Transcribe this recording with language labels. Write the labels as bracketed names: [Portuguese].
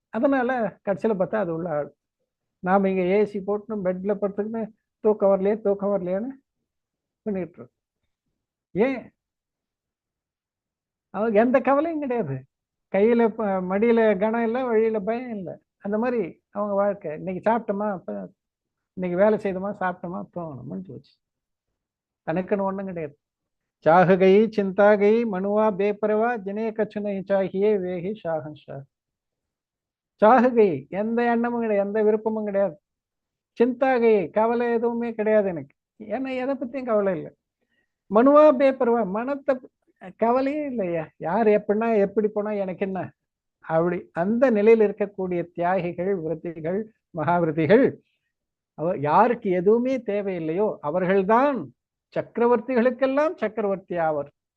[Tamil] அதனால கடைசியில் பார்த்தா அது உள்ள ஆடு. நாம் இங்கே ஏசி போட்டு பெட்ல படுத்துக்கின்னு தூக்கம் வரலையேன்னு பண்ணிட்டு இருக்கோம். ஏன்? அவங்களுக்கு எந்த கவலையும் கிடையாது. கையில மடியில கனம் இல்லை, வழியில பயம் இல்லை. அந்த மாதிரி அவங்க வாழ்க்கை. இன்னைக்கு சாப்பிட்டோமா, இன்னைக்கு வேலை செய்தோமா, சாப்பிட்டோமா, தூங்கணும், முடிஞ்சு வச்சு. தனக்குன்னு ஒண்ணும் கிடையாது. [Hindi] चाह गई चिंता गई मनुआ बेपरवा जिन्हें कछु नहीं चाहिए वे ही शाहंशाह. [Tamil] சாக கை, எந்த எண்ணமும் கிடையாது, எந்த விருப்பமும் கிடையாது. சிந்தா கை, கவலை எதுவுமே கிடையாது எனக்கு. ஏன்னா எதை பத்தியும் கவலை இல்லை. மனுவா பேப்பருவா, மனத்தை கவலையே இல்லையா. யார் எப்படின்னா எப்படி போனா எனக்கு என்ன, அப்படி அந்த நிலையில் இருக்கக்கூடிய தியாகிகள், விருத்திகள், மகாவிருத்திகள், யாருக்கு எதுவுமே தேவையில்லையோ அவர்கள்தான் சக்கரவர்த்திகளுக்கெல்லாம் சக்கரவர்த்தி ஆவர்.